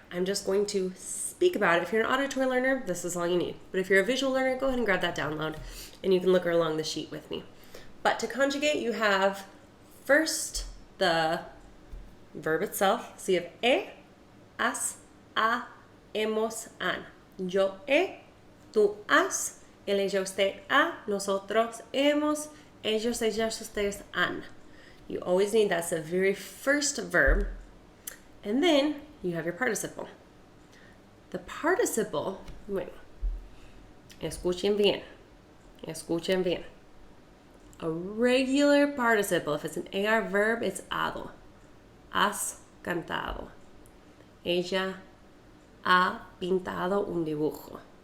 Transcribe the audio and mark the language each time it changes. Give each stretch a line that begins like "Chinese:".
English: I'm just going to speak about it. If you're an auditory learner, this is all you need. But if you're a visual learner, go ahead and grab that download, and you can look along the sheet with me. But to conjugate, you have first the verb itself. So you have
Spanish: has, ha, hemos, han. Yo he, tú has, él, ella, usted ha, nosotros hemos, ellos, ellas, ustedes han.
English: You always need that's the very first verb. And then you have your participle. The participle,
Spanish: bueno, escuchen bien, escuchen bien.
English: A regular participle, if it's an AR verb, it's hado.
Spanish: Has cantado. Ella ha pintado un dibujo.